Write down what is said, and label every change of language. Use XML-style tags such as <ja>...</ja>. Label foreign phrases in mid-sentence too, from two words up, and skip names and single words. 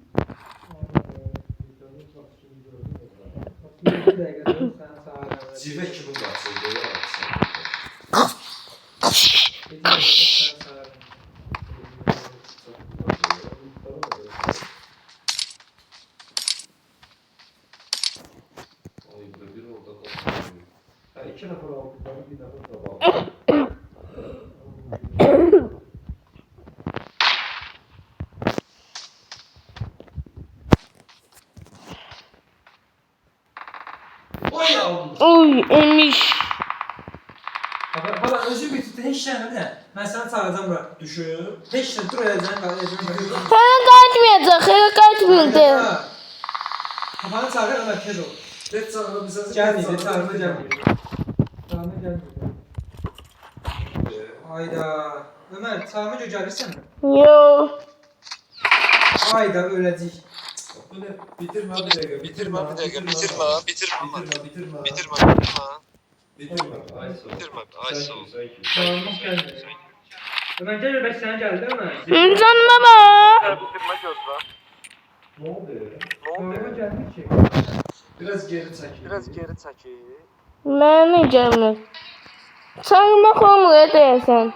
<tr>Bir dakika dur, sen sağa dön.</tr> <az>Civə kimi qaçırdı ya.</az> <tr>Bir dakika dur, sen sağa dön.</tr> <az>Ay, burada bir orada qaldı. Ha, iki nəfər aldılar, bir nəfər də var.</az> <tr>Oy yavrum. Oy emiş.</tr> <az>Baba özü bitirdi, heç şey nə? Mən səni çağıracağım bura. Düşün. Heç şey dur edəcəm, edəcəm. Hələ qayıtmayacaq, hələ qayıtmayacaq. Babanı çağır, Ömer tez ol. Net çağıra bilsəniz. Gəlməyəcək, çağırma gəlməyəcək. Çağırma gəlməyəcək. Hayda. Ömer, çağırma gəlirsən mi? Yo. Hayda, öləcək.</az> <tr>Bu ne? Bitirme bir dakika, bitirme. Bir dakika bitirme. Bitirme. Bitirme. Bitirme. Ay sağ ol. Bitirme. Ay sağ ol.</tr> <az>Çağırmaq gəlməyəcək. Ömer, gəl, bəs sənə gəldi, Ömer.</az> <tr>Canıma bak. Bitirme gözlə. Ne oldu ya? Ne oldu?</tr> <az>Çağırma gəlmir ki.</az> <tr>Biraz geri çekil.</tr> <az>Biraz geri çəkil. Mənə gəlmir. Çağırmaq olmur deyəsən.</az>